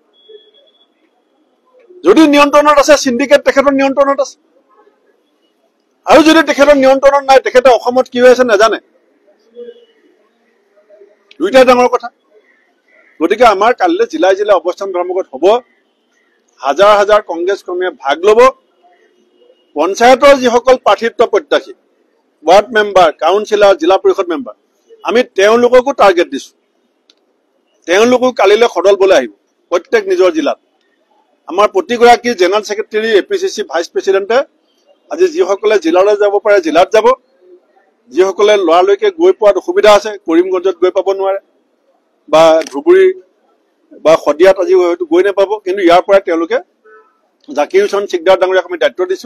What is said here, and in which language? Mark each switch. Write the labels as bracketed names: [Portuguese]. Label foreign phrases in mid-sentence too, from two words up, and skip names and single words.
[Assamese] যদি নিয়ন্ত্ৰণত আছে সিন্ডিকেট তেখেতৰ নিয়ন্ত্ৰণত আছে আৰু যদি তেখেতৰ নিয়ন্ত্ৰণত নাই তেখেতে অসমত কি হৈ আছে নাজানে দুইটা ডাঙৰ কথা গতিকে আমাৰ কালিলে জিলাই জিলাই অৱস্থান ধৰ্মঘট হ'ব হাজাৰ হাজাৰ কংগ্ৰেছ কৰ্মীয়ে ভাগ ল'ব পঞ্চায়তৰ যিসকল প্ৰাৰ্থিত্ব প্ৰত্যাশী [English] ward member councillor [Assamese] জিলা পৰিষদ মেম্বাৰ আমি তেওঁলোককো টাৰ্গেট দিছো তেওঁলোকো কালিলৈ সদলবলৈ আহিব প্ৰত্যেক নিজৰ জিলাত। আমাৰ প্ৰতিগৰাকী [English] general secretary [Assamese] APCC [English] vice presidente [Assamese] আজি যিসকলে জিলালৈ যাব পাৰে জিলাত যাব, যিসকলে লৰালৈকে গৈ পোৱাত অসুবিধা আছে, কৰিমগঞ্জত গৈ পাব নোৱাৰে বা ধুবুৰী বা শদিয়াত আজি হয়তো গৈ নাপাব, কিন্তু ইয়াৰ পৰাই তেওঁলোকে জাকিৰ হুছেইন চিকদাৰ ডাঙৰীয়াক আমি দায়িত্ব দিছোঁ।